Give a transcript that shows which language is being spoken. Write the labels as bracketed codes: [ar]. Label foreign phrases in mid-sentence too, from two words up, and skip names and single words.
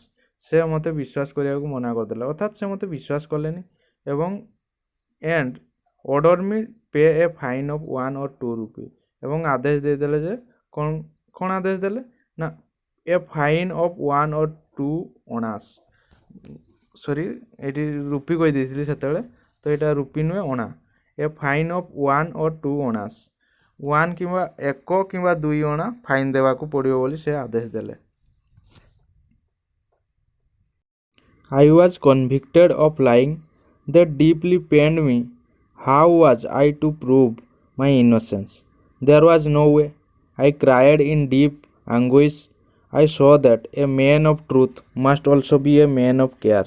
[or] ସେ ମୋତେ ବିଶ୍ୱାସ କରିବାକୁ ମନା କରିଦେଲେ, ଅର୍ଥାତ୍ ସେ ମୋତେ ବିଶ୍ୱାସ କଲେନି ଏବଂ [en] and order me pay a fine of 1 or 2 rupee, [or] ଏବଂ ଆଦେଶ ଦେଇଦେଲେ ଯେ କ'ଣ ଆଦେଶ ଦେଲେ ନା [en] a fine of 1 or 2 annas, [or] ସରି ଏଠି ରୂପି କହିଦେଇଥିଲି ସେତେବେଳେ, ତ ଏଇଟା ରୂପି ନୁହେଁ ଅଣା। [en] a fine of 1 or 2 annas, [or] 1 କିମ୍ବା 1 କିମ୍ବା 2 ଅଣା ଫାଇନ୍ ଦେବାକୁ ପଡ଼ିବ ବୋଲି ସେ ଆଦେଶ ଦେଲେ। [en] I was convicted of lying that deeply pained me. How was I to prove my innocence? There was no way. I cried in deep anguish. I saw that a man of truth must also be a man of care.